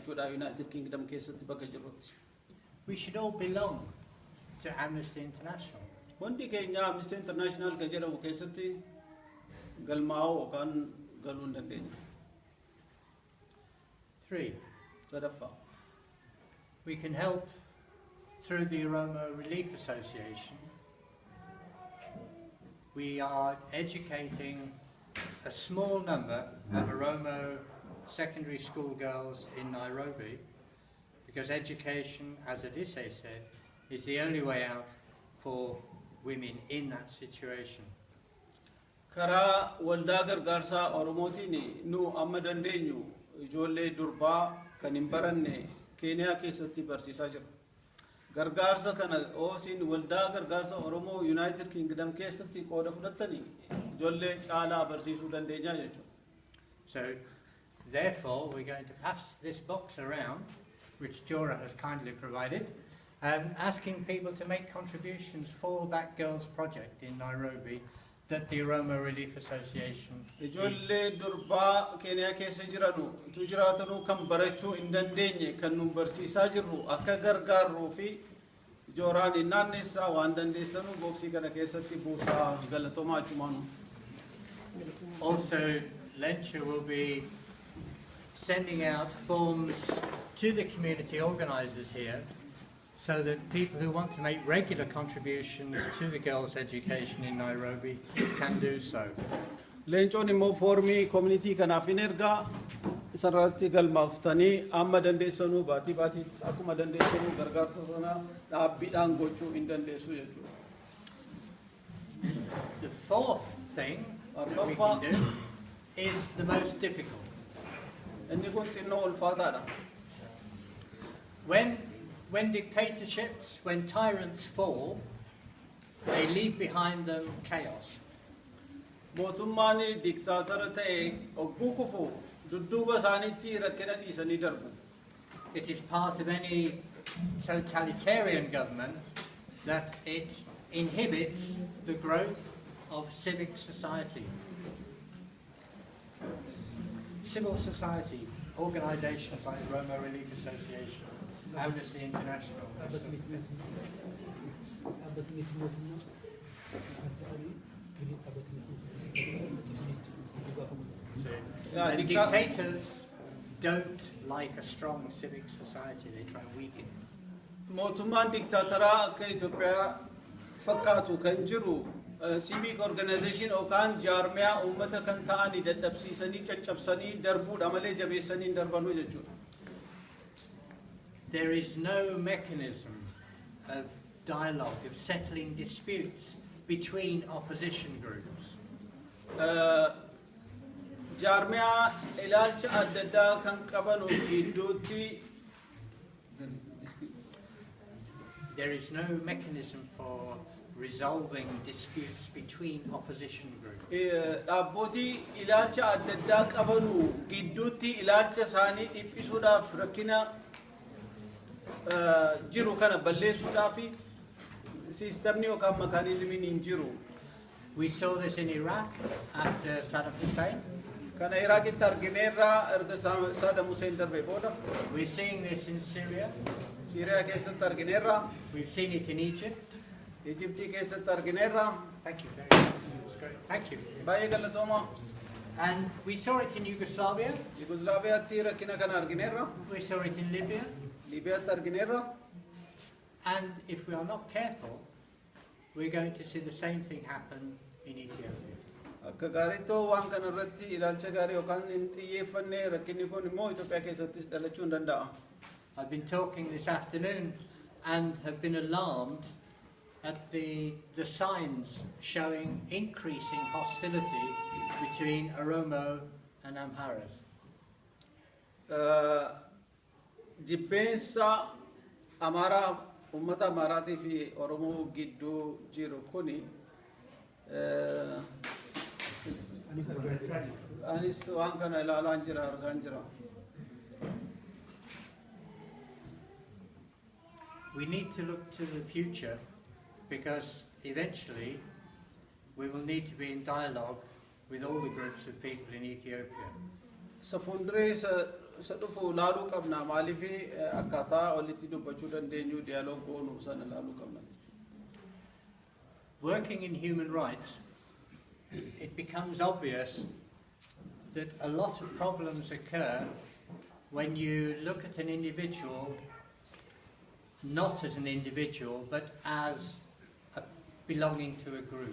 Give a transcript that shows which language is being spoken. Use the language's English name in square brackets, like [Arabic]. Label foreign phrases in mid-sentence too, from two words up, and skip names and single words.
[Oromo] jechuudha United Kingdom keessatti bakka jirrutti. [English] We should all belong to Amnesty International. [Oromo] Hundi keenya Amnesty International ka jedhamu keessatti galmaa'uu yookaan galuu hin dandeenya. 3. Sadaffaa. [English] We can help through the Oromo Relief Association. We are educating a small number of Oromo secondary school girls in Nairobi, because education, as Adise said, is the only way out for women in that situation. [Oromo] Karaa waldaa gargaarsaa Oromootiin nu amma dandeenyu ijoollee durbaa kan hin baranne Keeniyaa keessatti barsiisaa jirra. Gargaarsa kana oosiin waldaa gargaarsa Oromoo United Kingdom keessatti qooda fudhatanii ijoollee caalaa barsiisuu dandeenya jechuudha. [English] So therefore we're going to pass this box around, which Jora has kindly provided, asking people to make contributions for that girls' project in Nairobi that the Oromo Relief Association [Oromo] ijoollee durbaa Keeniyaa keessa jiranu tu jiraatanu kan barachuu hin dandeenye kan nu barsiisaa jirru akka gargaarruu fi Joraan naannessaa waan dandeessanu boksii kana keessatti buusaa galatoomaa achumaanu. [English] Also, Lencha will be sending out forms to the community organisers here, so that people who want to make regular contributions to the girls' education in Nairobi can do so. [Oromo] Leencoon immoo foormii community kanaaf hin ergaa isarratti galmaaftanii amma dandeessanuu baatii akkuma dandeessanuu gargaarsa sana dhaabbiidhaan gochuu hin dandeessu jechuudha. [English] The fourth thing that we can do is the most difficult. [Oromo] Inni kun xinnoo ulfaataadha. [English] When dictatorships, when tyrants fall, they leave behind them chaos. [Oromo] Mootummaani diktaatara ta'e ogguu kufu dudduuba isaaniitti rakkina dhiisanii darbu. [English] It is part of any totalitarian government that it inhibits the growth of civic society. Civil society organisations like the Oromo Relief Association, Amnesty International. The dictators don't like a strong civic society, they try to weaken it. [Oromo] Mootummaan diktaataraa akka Itoophiyaa fakkaatu kan jiru [English] civic organization [Oromo] yookaan jaarmiyaa uummata kan ta'anii dadhabsiisanii caccabsanii darbuudha malee jabeessanii darbanu jechuudha. [English] There is no mechanism of dialogue, of settling disputes between opposition groups. [Oromo] Jaarmiyaa ilaalcha adda addaa kan qabanu gidduutti [English] there is no mechanism for resolving disputes between opposition groups. [Oromo] Dhaabboti ilaalcha adda addaa qabanu gidduutti ilaalcha isaanii dhiphisuudhaaf rakkina jiru kana balleessuudhaaf siistemni yookaan mekaanizimiin hin jiru. [English] We saw this in Iraq after Saddam Hussein. [Oromo] Kana Iraaqitti argineerra erga Saddam Hussein darbee booda. [English] We're seeing this in Syria. [Oromo] Syria keessatti argineerra. [English] We've seen it in Egypt. [Oromo] Egyptii keessatti argineerra. [English] Thank you very much. That's great. Thank you. [Oromo] Baay'ee galatooma. [English] And we saw it in Yugoslavia. [Oromo] Yugoslaviyaatti rakkina kana argineerra. [English] We saw it in Libya. [Oromo] Libiyaatti argineerra. [English] And if we are not careful, we're going to see the same thing happen in Ethiopia. [Oromo] Akka gaariittoo waan kana irratti ilaalcha gaarii yookaan hin xiyyeeffanne rakkinni kun immoo Itoophiyaa keessattis dhalachuu hin danda'a. [English] I've been talking this afternoon and have been alarmed at the signs showing increasing hostility between Oromo and Amharas. [Oromo] Jibbeensa Amaaraa ummata Amaaraatii fi Oromoo gidduu jiru kuni anis waan kana ilaalaan jira argaan jira. [English] We need to look to the future because eventually we will need to be in dialogue with all the groups of people in Ethiopia. [Oromo] Sa fuuldureessa sadufu laalu qabna maalifi akkaataa walitti dubbachuu dandeenyu dialogue goonu sana laalu qabna. [English] Working in human rights, it becomes obvious that a lot of problems occur when you look at an individual not as an individual but as belonging to a group.